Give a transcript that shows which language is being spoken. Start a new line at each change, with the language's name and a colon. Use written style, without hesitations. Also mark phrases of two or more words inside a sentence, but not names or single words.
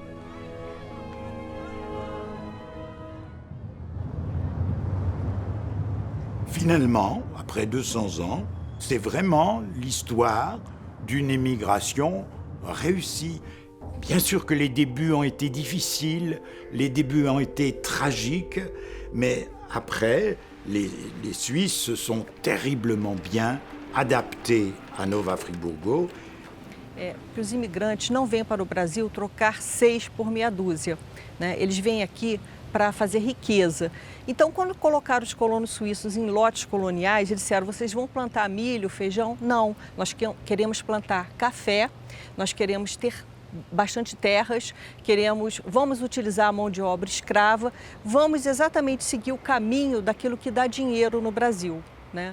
French: Finalement, après 200 ans, c'est vraiment l'histoire d'une émigration réussie. Bien sûr que les débuts ont été difficiles, les débuts ont été tragiques, mais après, les Suisses se sont terriblement bien adaptés à Nova Friburgo.
Portuguese: Que os imigrantes não vêm para o Brasil trocar 6 por meia dúzia, né? Eles vêm aqui para fazer riqueza. Então, quando colocaram os colonos suíços em lotes coloniais, eles disseram, vocês vão plantar milho, feijão? Não, nós queremos plantar café, nós queremos ter bastante terras, vamos utilizar a mão de obra escrava, vamos exatamente seguir o caminho daquilo que dá dinheiro no Brasil, né?